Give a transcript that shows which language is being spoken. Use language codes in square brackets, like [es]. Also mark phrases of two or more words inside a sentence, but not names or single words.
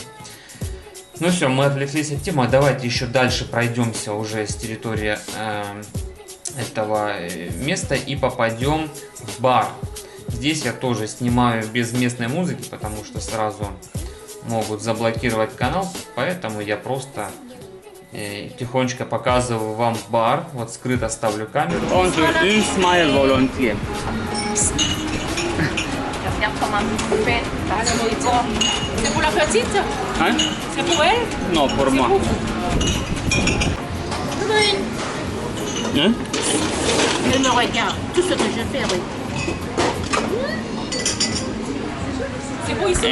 [ru] Ну все, мы отвлеклись от темы. Давайте еще дальше пройдемся уже с территории этого места и попадем в бар. Здесь я тоже снимаю без местной музыки, потому что сразу могут заблокировать канал, поэтому я просто тихонечко показываю вам бар. Вот скрыто ставлю камеру. [fr] On veut une smile volontiers. Regarde comment tu fais. C'est pour la petite? Hein? C'est pour elle? Non, pour moi. Oui. Hein? Elle me regarde. Tout ce que je fais, oui. C'est beau ici,